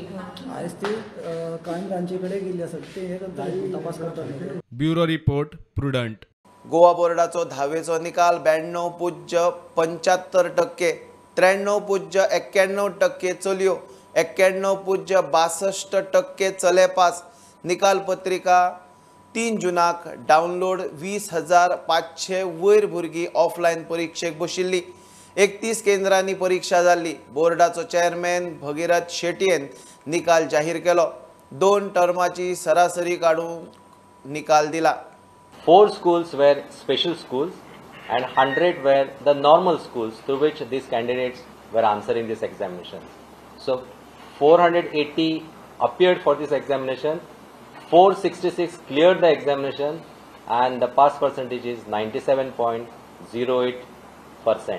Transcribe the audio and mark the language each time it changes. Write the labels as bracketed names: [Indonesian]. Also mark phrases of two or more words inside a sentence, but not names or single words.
[Konkani] आयज ते क्रायम ब्रांचे कडेन गेल्ली आसा, ते तपास करता. [English] Bureau report Prudent. [Konkani] गोवा बोर्डाचो 10वेचो निकाल 92.75%, 93.91% चलयो, 91.62% चले पास. निकाल पत्रिका 3 जूनाक डावनलोड. 20,500 वयर भुरगीं ऑफलायन परीक्षेक बशिल्ली. 31 केंद्रांनी परीक्षा जाल्ली. बोर्डाचो चेअरमॅन भगीरथ शेटयेन निकाल जाहीर केलो. 2 टर्माची सरासरी काडून निकाल दिला. [English] 4 schools were special schools and 100 were the normal schools through which these candidates were answering this examination. So 480 appeared for this examination, 466 cleared the examination, and the pass percentage is 97.08%.